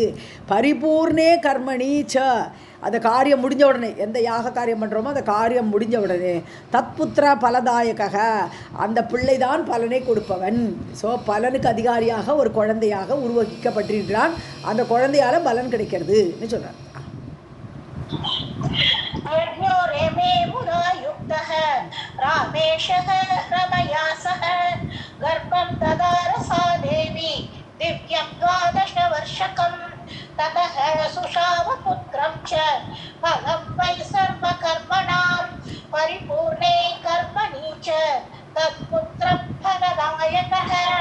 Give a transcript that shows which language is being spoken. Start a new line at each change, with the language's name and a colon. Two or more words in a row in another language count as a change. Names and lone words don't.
Sanskrit: परिपूर्णे कर्मणि च,
Tamil: அந்த காரியம் முடிஞ்ச உடனே, எந்த யாக காரியம் பண்ணுறோமோ அந்த காரியம் முடிஞ்ச உடனே
Sanskrit: तत्पुत्र फलदायक,
Tamil: அந்த பிள்ளைதான் பலனை கொடுப்பவன். ஸோ பலனுக்கு அதிகாரியாக ஒரு குழந்தையாக உருவகிக்கப்பட்டிருக்கிறான், அந்த குழந்தையால் பலன் கிடைக்கிறதுன்னு சொல்கிறார்.
Sanskrit: यज्ञो रेमे मुदा युक्तः रामेशः रमया सह गर्भं ददार सा देवी दिव्यं 12 वर्षकं ततः सुषावपुत्रं च फलं वै सर्वकर्मणां परिपूर्णे कर्मणि च तत्पुत्रं फलदायकः